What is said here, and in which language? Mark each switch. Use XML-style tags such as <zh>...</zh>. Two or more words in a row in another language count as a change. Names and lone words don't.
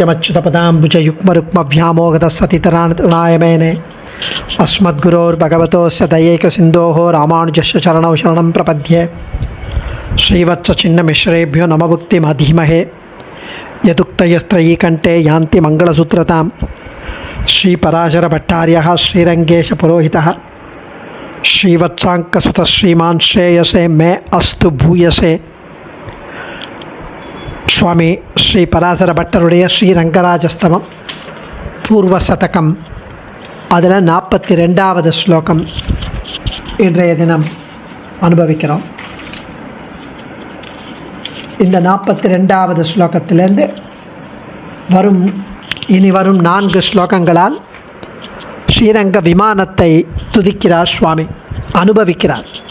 <sa>नित्यमच्युतपदाम्बुजयुग्मरुक्मव्यामोगतस्सतितराणाय मेने अस्मद्गुरोर्भगवतोस्य दयैकसिन्धोः रामानुजस्य चरणौ शरणं प्रपद्ये श्रीवत्सचिन्नमिश्रेभ्यो नमभुक्तिमधीमहे यदुक्तयस्त्रयीकण्ठे यान्ति मङ्गलसूत्रतां श्रीपराशरभट्टार्यः श्रीरङ्गेशपुरोहितः श्रीवत्साङ्कसुतः श्रीमान् श्रेयसे मे अस्तु भूयसे.</sa> <ta>சுவாமி ஸ்ரீ பராசர பட்டருடைய ஸ்ரீரங்கராஜஸ்தவம் பூர்வ சதகம், அதில் 42வது ஸ்லோகம் இன்றைய தினம் அனுபவிக்கிறோம். இந்த 42வது ஸ்லோகத்திலேருந்து இனி வரும் 4 ஸ்லோகங்களால் ஸ்ரீரங்க விமானத்தை துதிக்கிறார் சுவாமி, அனுபவிக்கிறார்.</ta>